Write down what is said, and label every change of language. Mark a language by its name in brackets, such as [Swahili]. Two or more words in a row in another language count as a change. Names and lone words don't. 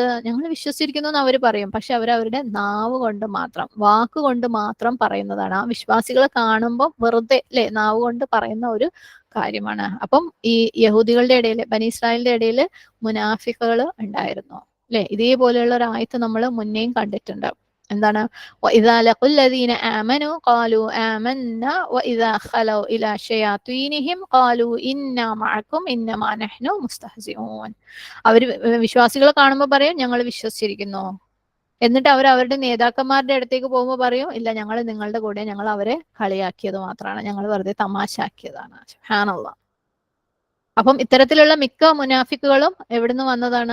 [Malayalam] ഞങ്ങൾ വിശ്വസിച്ചിരിക്കുന്നു എന്ന് അവർ പറയും. പക്ഷെ അവരവരുടെ നാവ് കൊണ്ട് മാത്രം, വാക്കുകൊണ്ട് മാത്രം പറയുന്നതാണ്. ആ വിശ്വാസികളെ കാണുമ്പോൾ വെറുതെ അല്ലെ, നാവ് കൊണ്ട് പറയുന്ന ഒരു കാര്യമാണ്. അപ്പം ഈ യഹൂദികളുടെ ഇടയിൽ, ബനി ഇസ്രായേലിന്റെ ഇടയിൽ മുനാഫിക്കുകൾ ഉണ്ടായിരുന്നു അല്ലെ. ഇതേപോലെയുള്ള ഒരു ആയത്ത് നമ്മൾ മുന്നേയും കണ്ടിട്ടുണ്ട്. എന്താണ്? [Arabic] وَإِذَا لَقُوا الَّذِينَ آمَنُوا قَالُوا آمَنَّا وَإِذَا خَلَوْا إِلَى شَيَاطِينِهِمْ قَالُوا إِنَّا مَعَكُمْ إِنَّمَا نَحْنُ مُسْتَهْزِئُونَ. [Malayalam] അവർ വിശ്വാസികളെ കാണുമ്പോൾ പറയും ഞങ്ങൾ വിശ്വസിച്ചിരിക്കുന്നു. എന്നിട്ട് അവർ അവരുടെ നേതാക്കന്മാരുടെ അടുത്തേക്ക് പോകുമ്പോൾ പറയും ഇല്ല, ഞങ്ങൾ നിങ്ങളുടെ കൂടെ, ഞങ്ങൾ അവരെ കളിയാക്കിയത് മാത്രമാണ്, ഞങ്ങൾ വെറുതെ തമാശാക്കിയതാണ്. സുബ്ഹാനല്ലാഹ്. അപ്പം ഇത്തരത്തിലുള്ള മിക്ക മുനാഫിക്കുകളും എവിടുന്ന് വന്നതാണ്?